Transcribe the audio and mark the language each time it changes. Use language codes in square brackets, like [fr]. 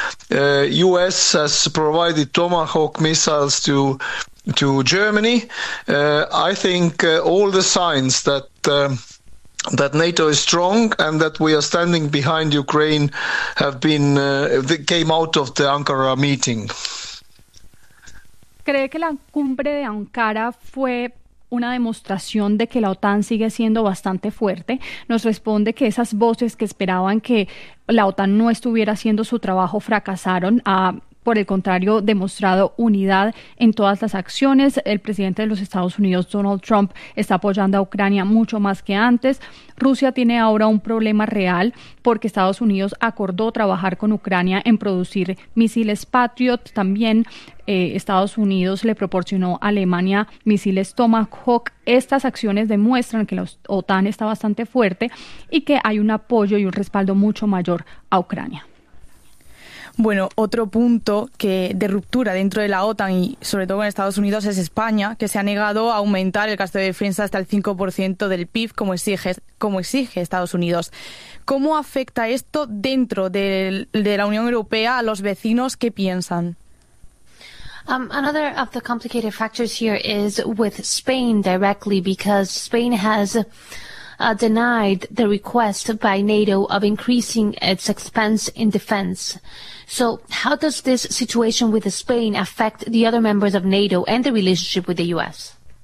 [en] U.S. has provided Tomahawk missiles to Germany. I think all the signs that that NATO is strong and that we are standing behind Ukraine have been that came out of the Ankara meeting. [es] ¿Cree que la cumbre de Ankara fue una demostración de que la OTAN sigue siendo bastante fuerte? Nos responde que esas voces que esperaban que la OTAN no estuviera haciendo su trabajo fracasaron, ha, por el contrario, demostrado unidad en todas las acciones. El presidente de los Estados Unidos, Donald Trump, está apoyando a Ucrania mucho más que antes. Rusia tiene ahora un problema real porque Estados Unidos acordó trabajar con Ucrania en producir misiles Patriot. También Estados Unidos le proporcionó a Alemania misiles Tomahawk. Estas acciones demuestran que la OTAN está bastante fuerte y que hay un apoyo y un respaldo mucho mayor a Ucrania. Bueno, otro punto que de ruptura dentro de la OTAN y sobre todo en Estados Unidos es España, que se ha negado a aumentar el gasto de defensa hasta el 5% del PIB, como exige Estados Unidos. ¿Cómo afecta esto dentro de la Unión Europea a los vecinos? ¿Qué piensan? [en] Another of the complicated factors here is with Spain directly, because Spain has denied the request by NATO of increasing its expense in defense. So how does this situation with Spain affect the other members of NATO and the relationship with the U.S.?